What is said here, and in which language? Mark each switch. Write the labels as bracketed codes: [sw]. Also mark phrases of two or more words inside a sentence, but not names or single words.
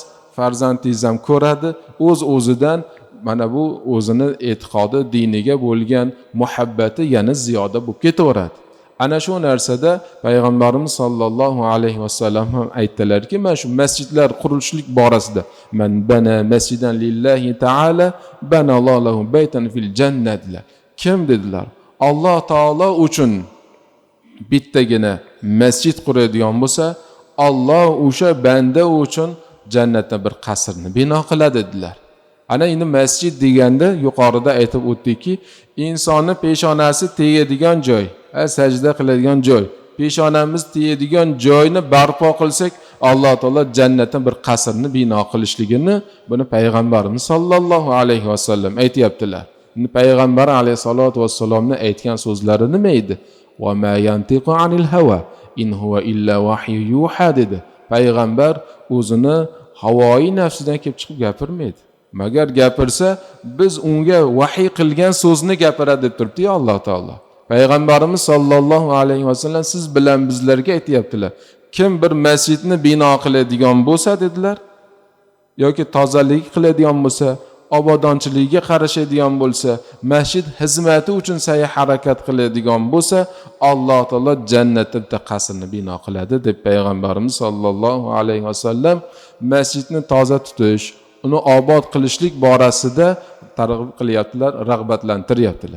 [uz] Farzandingiz ham ko'radi, o'z-o'zidan mana bu o'zini e'tiqodi, diniga bo'lgan muhabbati yana ziyoda bo'lib ketaveradi. Ana shu narsada payg'ambarimiz [ar] صلى الله عليه وسلم [uz] ham aytdilarki, mana shu masjidlar qurilishlik borasida [ar] من بنى مسجدا لله تعالى بنى الله بيتا في الجنة. [uz] Kim dedilar? Alloh taolo uchun bittagina masjid quradigan bo'lsa, Alloh o'sha banda uchun jannatda bir qasrni bino qiladi dedilar. Ana endi masjid deganda yuqorida aytib o'tdikki, insonni peshonasi tegadigan joy, sajda qiladigan joy, peshonamiz tegadigan joyni barpo qilsak, Alloh taolo jannatda bir qasrni bino qilishligini buni payg'ambarimiz [ar] صلى الله عليه وسلم [uz] aytayaptilar. Endi payg'ambar [ar] عليه الصلاة والسلام [uz] aytgan so'zlari nima edi? [ar] وما ينطق عن الهوى إن هو إلا وحي يوحى dedi. [uz] Payg'ambar o'zini havoyi nafsidan kelib chiqib gapirmaydi. Magar gapirsa, biz unga vahiy qilgan so'zni gapiradi deb turibdi-ya Alloh taolo. Payg'ambarimiz [ar] صلى الله عليه وسلم [uz] siz bilan bizlarga aytayaptilar. Kim bir masjidni bino qiladigan bo'lsa dedilar, yoki tozalik qiladigan bo'lsa, obodonchiligiga qarashadigan bo'lsa, masjid xizmati uchun sa'y harakat qiladigan bo'lsa, Alloh taolo jannatda bitta qasrni bino qiladi deb payg'ambarimiz [ar] صلى الله عليه وسلم [uz] masjidni toza tutish, uni obod qilishlik borasida targ'ib qilyaptilar, rag'batlantiryaptilar.